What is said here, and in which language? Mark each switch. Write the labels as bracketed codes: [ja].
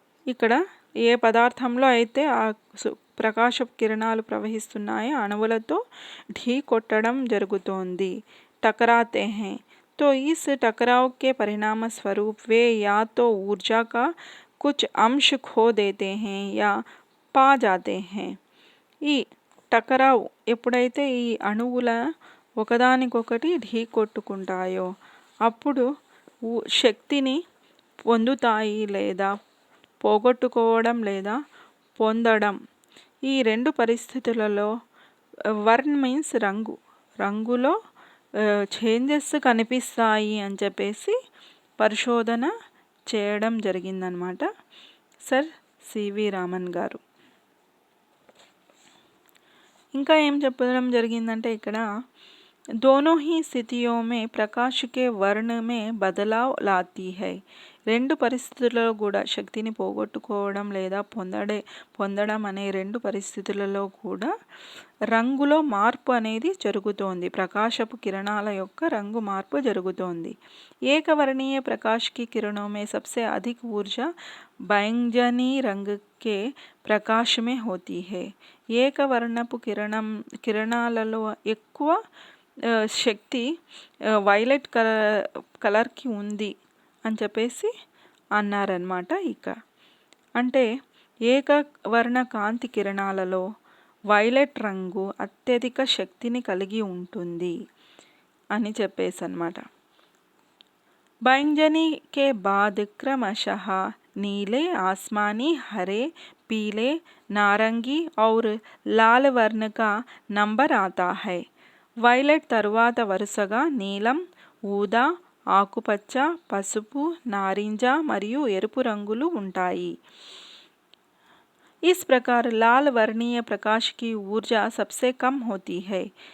[te] ఇక్కడ ఏ పదార్థంలో అయితే ఆ ప్రకాశపు కిరణాలు ప్రవహిస్తున్నాయో అణువులతో ఢీ కొట్టడం జరుగుతోంది, [hi] टकराते हैं, तो इस टकराव के परिणाम स्वरूप वे या तो ऊर्जा का कुछ अंश खो देते हैं या पा जाते हैं। [te] ఈ టకరావ్ ఎప్పుడైతే ఈ అణువుల ఒకదానికొకటి ఢీ కొట్టుకుంటాయో అప్పుడు శక్తిని పొందుతాయి లేదా పోగొట్టుకోవడం లేదా పొందడం. ఈ రెండు పరిస్థితులలో వర్న్ మీన్స్ రంగులో చేంజెస్ కనిపిస్తాయి అని చెప్పేసి పరిశోధన చేయడం జరిగిందనమాట సర్ సివి రామన్ గారు. ఇంకా ఏం చెప్పడం జరిగిందంటే ఇక్కడ [hi] दोनों ही स्थितियों में प्रकाश के वर्ण में बदलाव लाती है. [te] రెండు పరిస్థితులలో కూడా శక్తిని పోగొట్టుకోవడం లేదా పొందడం అనే రెండు పరిస్థితులలో కూడా రంగులో మార్పు అనేది జరుగుతోంది, ప్రకాశపు కిరణాల యొక్క రంగు మార్పు జరుగుతోంది. [hi] ఏకవర్ణీయ प्रकाश की किरणों में सबसे अधिक ऊर्जा बैंगनी रंग के प्रकाश में होती है. [te] ఏకవర్ణపు కిరణాలలో ఎక్కువ శక్తి వైలెట్ కలర్కి ఉంది అని చెప్పేసి అన్నారనమాట. ఇక అంటే ఏకవర్ణ కాంతి కిరణాలలో వైలెట్ రంగు అత్యధిక శక్తిని కలిగి ఉంటుంది అని చెప్పేసి అనమాట. [hi] बैंगनी के बाद क्रमशः नीले, आसमानी, हरे, पीले, नारंगी और लाल वर्ण का नंबर आता है. [te] వైలెట్ తరువాత వరుసగా నీలం, ఊదా, ఆకుపచ్చ, పసుపు, నారింజ మరియు ఎరుపు రంగులు ఉంటాయి. [hi] इस प्रकार लाल वर्णीय प्रकाश की ऊर्जा सबसे कम होती है.